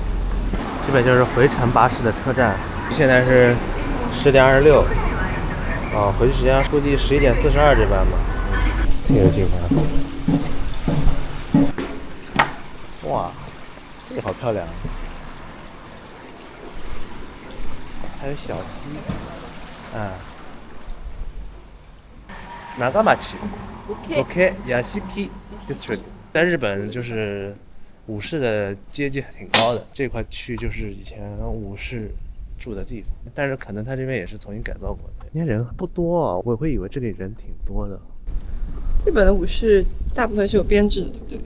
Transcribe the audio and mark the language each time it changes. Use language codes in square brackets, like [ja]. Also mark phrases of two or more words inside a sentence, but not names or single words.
[zh] 这边就是回程巴士的车站，现在是10:26，回去时间估计11:42这班吧，挺有劲的。哇，这个好漂亮，还有小溪，長町 OK ヤシキ District，在日本就是武士的阶级挺高的，这块区就是以前武士住的地方，但是可能他这边也是重新改造过的。今天人不多，我会以为这里人挺多的。日本的武士大部分是有编制的，对不对？